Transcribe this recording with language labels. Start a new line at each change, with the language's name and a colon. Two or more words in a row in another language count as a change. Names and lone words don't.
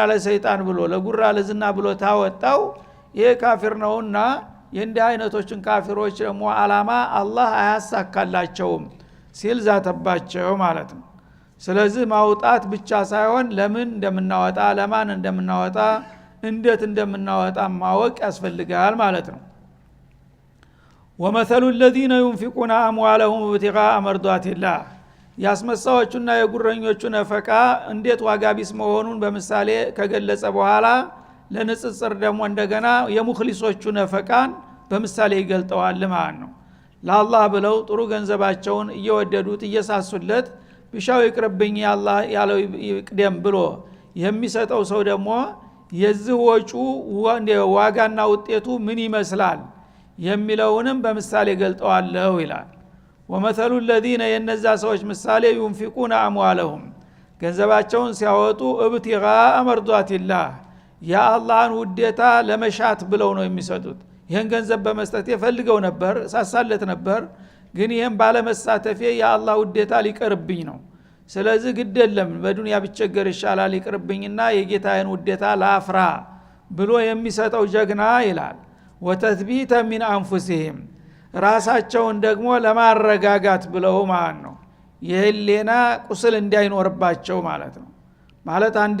Amharic: ለሰይጣን ብሎ ለጉራ ለዝና ብሎ ታወጣው ይሄ ካፊር ነውና የእንዲህ አይነቶችን ካፊሮች ደግሞ አላማ አላህ አያሳካላቸውም ሲል ዛተባቸው ማለት ነው። ስለዚህ ማውጣት ብቻ ሳይሆን ለምን እንደምናወጣ ለማን እንደምናወጣ እንዴት እንደምናወጣ ማወቅ ያስፈልጋል ማለት ነው። ወመሰሉ
Arabic: الذين ينفقون اموالهم ابتغاء مرضات الله።
Amharic: ያስመሳዎቹና የጉረኞቹ ነፈቃ እንዴት ዋጋ ቢስ መሆኑን በምሳሌ ከገለጸ በኋላ ለንጽጽር ደግሞ እንደገና የሙኽሊሶቹ ነፈቃን በምሳሌ ይገልጠዋል ማለት ነው። ለአላህ ብለው ጥሩ ገንዘባቸውን እየወደዱት እየሳሱለት ቢሻው ይቅርብኝ ያላህ ያለው ይቅደም ብሎ የሚሰጠው ሰው ደግሞ የዚህ ወጩ ዋጋና ውጤቱ ምን ይመስላል የሚለውንም በምሳሌ ገልጠዋለሁ ይላል።
Arabic: ومثل الذين
Amharic: የነዛ ሰዎች ምሳሌ
Arabic: ينفقون اموالهم
Amharic: ገንዘባቸውን ሲያወጡ
Arabic: ابتغاء مرضات الله
Amharic: የአላህን ውዴታ ለመሻት ብለው ነው የሚሰጡት። ይሄን ገንዘብ በመስጠት ይፈልገው ነበር ሳሳለት ነበር፣ ግን ይሄን ባለመሳተፌ የአላህ ውዴታ ሊቀርብኝ ነው። ስለዚህ ግድ የለም በዱንያ ብቸገር ይሻላል ይቅርብኝና የጌታዬን ውዴታ ላፍራ ብሎ የሚሰጠው ጀግና ይላል።
Arabic: وتثبيتا من أنفسهم
Amharic: ራሳቸውን ደግሞ ለማረጋጋት ብለው ማለት ነው። የህሊና ቁስል እንዳይኖርባቸው ማለት ነው። ማለት አንድ